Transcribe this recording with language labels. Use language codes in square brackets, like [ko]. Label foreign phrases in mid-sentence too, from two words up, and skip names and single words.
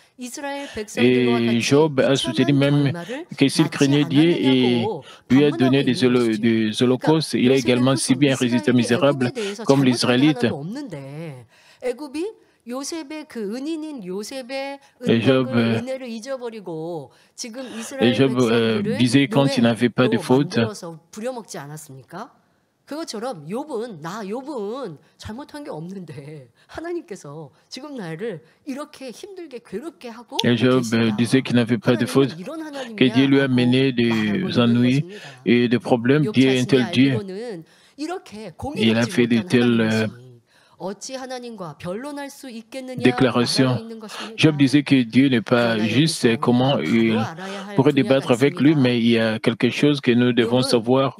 [fr] Et Job a soutenu même que s'il craignait Dieu et lui a donné des holocaustes, il a également si bien résisté misérable comme les Israélites. Et Job disait quand il n'avait pas de faute, [ko] 그것처럼 욥은 잘못한 게 없는데 하나님께서 지금 나를 이렇게 힘들게 괴롭게 하고 [fr] et Job disait qu'il n'avait pas de faute, que Dieu lui a mené des ennuis et des problèmes. Dieu est un tel Dieu. Il a fait de telles déclarations. Job disait que Dieu n'est pas juste. Comment il pourrait débattre avec lui, mais il y a quelque chose que nous devons savoir.